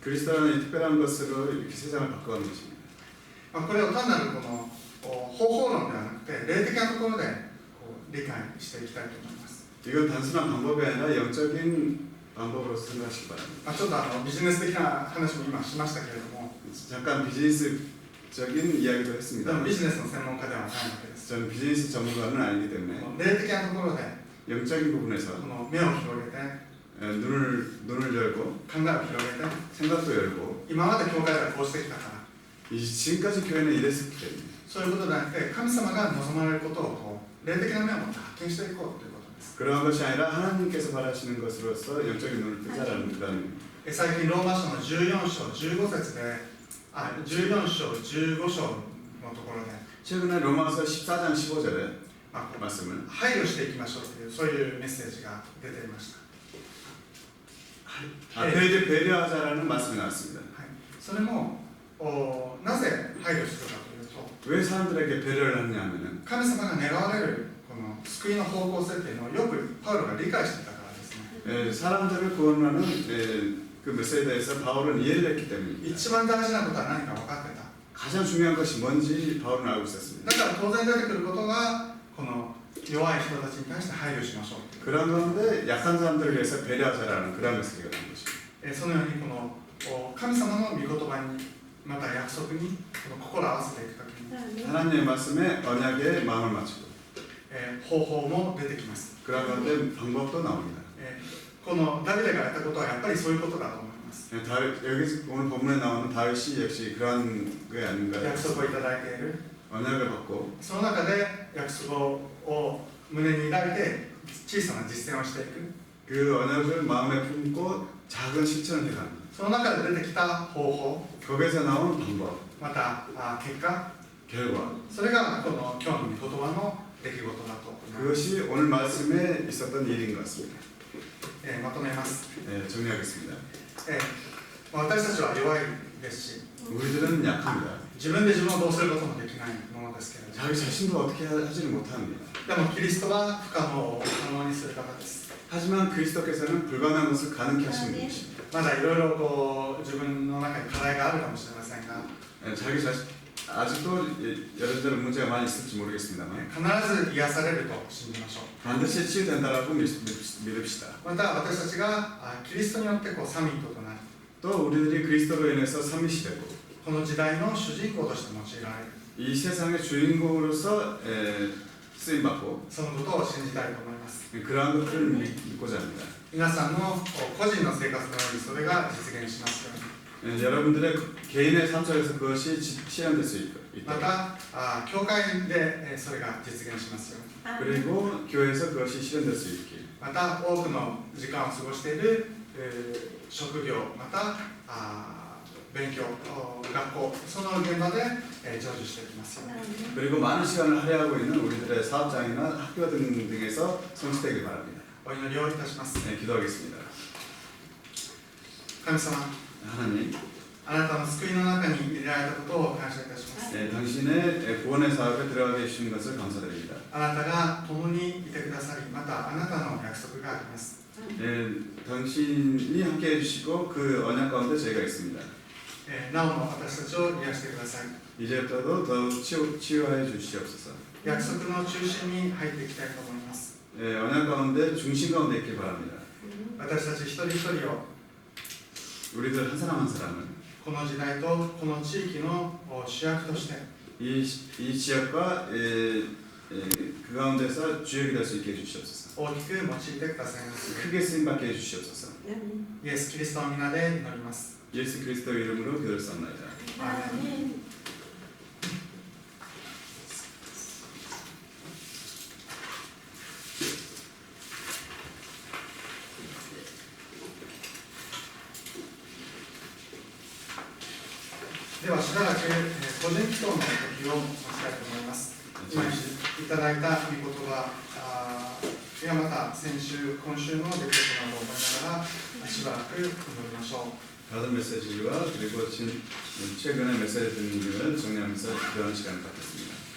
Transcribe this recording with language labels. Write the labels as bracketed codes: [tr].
[ko] 그리스도는 특별한 것으로 이렇게 세상을 바꿔가는 것입니다. [ja] これを単なる方法論ではなくて霊的なところで理解していきたいと思います。 [ko] 이건 단순한 방법이 아니라 영적인 방법으로 생각하시기 바랍니다. [ja] ちょっとビジネス的な話も今しましたけれども、 [ko] 잠깐 비즈니스적인 이야기도 [ja] で [ko] 했습니다. [ja] もビジネスの専門家ではないわけです。 [ko] 저는 비즈니스 전문가는 아니기 때문에 [ja] 霊的なところで [ko] 영적인 부분에서 [ja] この目を広げて [ko] 눈을 열고 [ja] 考えを広げて、 [ko] 생각도 열고, [ja] 今まで教会ではこうしてきたから、 [ko] 지금까지 교회는 이랬기 때문에 [ja] そういうことではなくて神様が望まれることを霊的な目を持って発見していこうということです。 [ko] 그러한 것이 아니라 하나님께서 바라시는 것으로서 영적인 눈을 뜨자라는 그런 [ja] 最近ローマ書の14章15節で14章15章のところで [ko] 최근에 로마서 14장 15절에 [ja] こう [ko] 말씀을 [ja] 配慮していきましょうというそういうメッセージが出ていました。 [ko] 배려하자라는 말씀이 나왔습니다. [ja] はい、それもなぜ配慮するかというと、 [ko] 왜 사람들에게 배려를 하느냐면은 [ja] 神様が願われるこの救いの方向性っていうのをよくパウロが理解していたからですね。 [ko] 사람들을 구원하는 그 메시지에 대해서 바울은 이해를 했기 때문입니다. [ja] 一番大事なことは何か分かってた。 [ko] 가장 중요한 것이 뭔지 바울은 알고 [ja] だ [ko] 있었습니다. [ja] から当然出てくることがこの弱い人たちに対して配慮しましょう。 [ko] 그런 가운데 약한 사람들을 위해서 배려하자라는 그런 메시지가 나온 것입니다. [ja] そのようにこの神様の御言葉にまた約束にこの心を合わせていくときに [ko] 하나님의 말씀에 언약에 마음을 맞추고 [ja] 方法も出てきます。 [ko] 그런 가운데 방법도 나옵니다. [ja] このダビデがやったことはやっぱりそういうことだと思います。 [ko] 여기 오늘 본문에 나오는 다윗이 역시 그러한 게 아닌가. [ja] 約束をいただいている [ko] 언약을 받고 [ja] その中で約束を胸に抱いて小さな実践をしていく [ko] 그 언약을 마음에 품고 작은 실천을 해갑니다. [ja] その中で出てきた方法 [ko] 거기에서 나온 방법, [ja] また結果 [ko] 결과 [ja] それがこの今日の御言葉の出来事だと思います、 [ko] 그것이 오늘 말씀에 있었던 일인 것 같습니다. [ja] まとめます、 [ko] 정리하겠습니다. [ja] 私たちは弱いですし [ko] 우리들은 약합니다. [ja] 自分で自分をどうすることもできないものですけれども [ko] 자기 자신도 어떻게 하지를 못합니다. [ja] でもキリストは不可能を可能にする方です [ko] 하지만 그리스도께서는 불가능한 것을 가능케 하시는 분이십니다. [ja] まだいろいろ自分の中に課題があるかもしれませんが [ko] 자기 자신 아직도 여러저런 문제가 많이 있을지 모르겠습니다만 [ja] 必ず癒されると信じましょう [ko] 반드시 치유된다라고 믿읍시다. [ja] また私たちがキリストによってサミットとなり [ko] 또 우리들이 그리스도로 인해서 삼위시 되고 [ja] この時代の主人公として用いられる [ko] 이 세상의 주인공으로서 쓰임받고 [ja] そのことを信じたいと思います [ko] 그러한 것들을 믿고자 합니다. [ja] 皆さんの個人の生活のようにそれが実現しますように [ko] 여러분들의 개인의 삶 속에서 그것이 실현될 수 [ja] ま [ko] 있도록 [ja] た教会でそれが実現しますように [ko] 그리고 교회에서 그것이 실현될 수 있길 [ja] また多くの時間を過ごしている職業また勉強学校その現場で成就していきますように [ko] 그리고 많은 시간을 할애하고 있는 우리들의 사업장이나 학교 등에서 성취되길 바랍니다. [ja] お祈りをいたします [ko] 기도하겠습니다. [ja] 神様 [ko] 하나님, [ja] あなたの救いの中に入れられたことを感謝いたします [ko] 당신의 구원의 사업에 들어가게 해주신 것을 감사드립니다. [ja] あなたが共にいてくださりまたあなたの約束があります [ko] 당신이 함께 해주시고 그 언약 가운데 저희가 있습니다. [ja] なおも私たちを癒してください [ko] 이제부터도 더욱 치유하여 주시옵소서. [ja] 約束の中心に入っていきたいと思います [ko] 언약 가운데 중심 가운데 있길 바랍니다. [ja] 私たち一人一人を [ko] 우리들 한 사람 한 사람은 [ja] この時代とこの地域の主役として [ko] 이 지역과 그 가운데서 주역이 될 수 있게 해주시옵소서. [ja] 大きく用いてくださいます [ko] 크게 쓰임받게 해주시옵소서. [ja] イエス・キリストの皆で祈ります [ko] 예수 그리스도 이름으로 기도했사옵나이다. [ja] アーメン ではしばらく個人祈祷の時を持ちたいと思います。今いただいた御言葉やまた先週、今週の出来事などを思いながらしばらく祈りましょう。 [ko] 받은 메시지와 그리고 최근의 메시지 듣는 정리하면서 기도하는 시간을 갖겠습니다.